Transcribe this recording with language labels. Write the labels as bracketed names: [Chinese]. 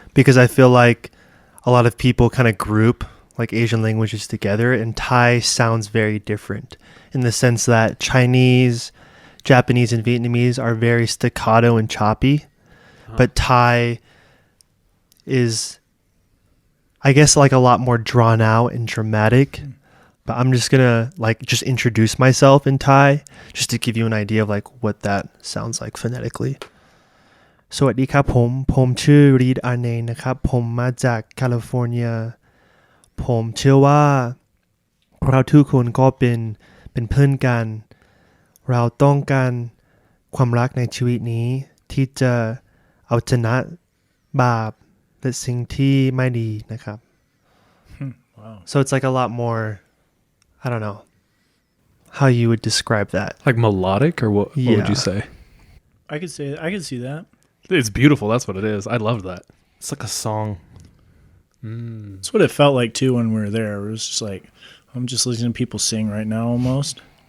[English] because I feel like a lot of people kind of group like Asian languages together, and Thai sounds very different in the sense that Chinese, Japanese, and Vietnamese are very staccato and choppy, but Thai is, I guess, like a lot more drawn out and dramatic. But I'm just gonna like just introduce myself in Thai just to give you an idea of like what that sounds like phonetically. [Thai] สวัสดีครับผมชื่อ Reid Arne นะครับผมมาจากแคลิฟอร์เนียผมเชื่อว่าเราทุกคนก็เป็นเพื่อนกันเราต้องการความรักในชีวิตนี้ที่จะเอาชนะบาปและสิ่งที่ไม่ดีนะครับ [English] Wow. So it's like a lot more, I don't know how you would describe that. Like melodic, or what would Yeah. you say? I could see that. It's beautiful. That's what it is. I love that. It's like a song. That's what it felt like too when we were there. It was just like, I'm just listening to people sing right now almost.